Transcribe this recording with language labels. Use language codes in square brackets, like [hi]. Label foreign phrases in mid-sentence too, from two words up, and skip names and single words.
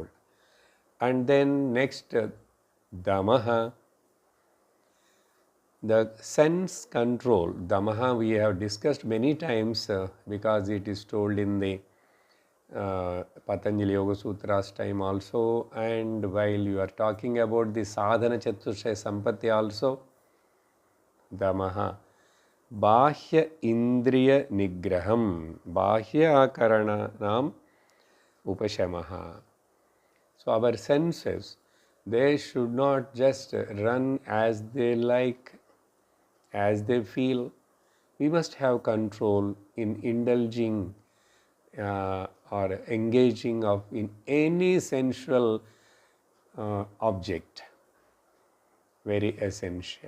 [en] And then next, damaha, the sense control. Damaha we have discussed many times because it is told in the Patanjali Yoga Sutras time also, and while you are talking about the [sa] sadhana chatushtaya sampatti [en] also, [sa] damaha, bahya indriya nigraham, bahya akaranam upashamaha. [en] So our senses, they should not just run as they like, as they feel. We must have control in indulging or engaging in any sensual object, very essential.